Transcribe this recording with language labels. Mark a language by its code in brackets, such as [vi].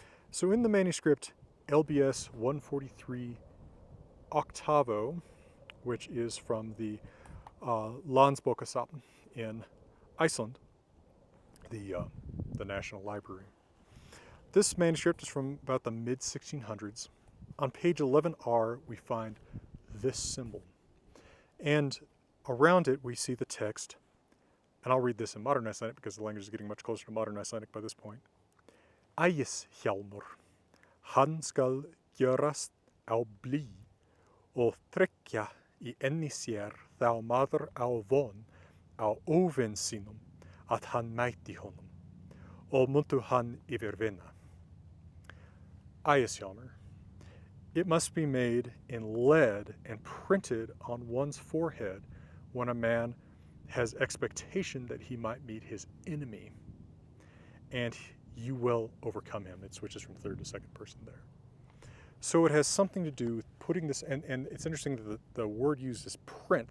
[en] So in the manuscript LBS 143 octavo, which is from the Landsbókasafn in Iceland, the National Library. This manuscript is from about the mid-1600s. On page 11R, we find this symbol. And around it, we see the text, and I'll read this in modern Icelandic because the language is getting much closer to modern Icelandic by this point. [is] Ægishjálmur, hann skal gjörast á blý og tryggja í enni sér þá maður á von á óvin sínum að hann mæti honum og muntu hann yfirvinna. Ægishjálmur. [en] It must be made in lead and printed on one's forehead when a man has expectation that he might meet his enemy, and you will overcome him. It switches from third to second person there. So it has something to do with putting this, and it's interesting that the word used is print.